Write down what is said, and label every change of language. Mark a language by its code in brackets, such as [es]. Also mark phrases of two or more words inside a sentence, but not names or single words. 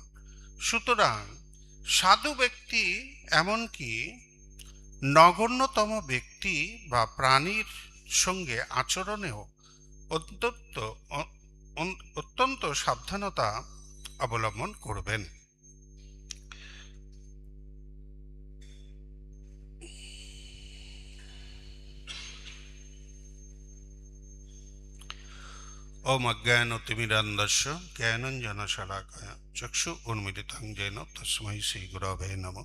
[bn] সুতরাং সাধু ব্যক্তি এমনকি নগণ্যতম ব্যক্তি বা প্রাণীর সঙ্গে আচরণেও অত্যন্ত সাবধানতা অবলম্বন করবেন। [sa] ओम अज्ञानतिमिरान्धस्य ज्ञानाञ्जनशलाकया चक्षु उन्मीलितं येन तस्मै श्रीगुरवे नमः।